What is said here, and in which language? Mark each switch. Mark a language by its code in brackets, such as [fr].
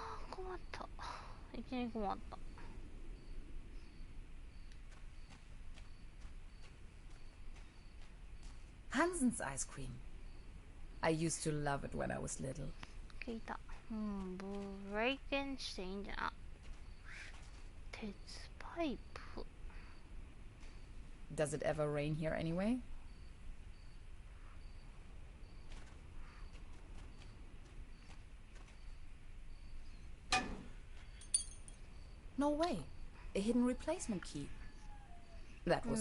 [ja] 困った。いきなり困った。 [en] Hansen's ice cream. I used to love it when I was little. [ja] 聞いた。ブレイケンしていいんじゃない？鉄パイプ。 [en] Does it ever rain here anyway? No way. A hidden replacement key. That was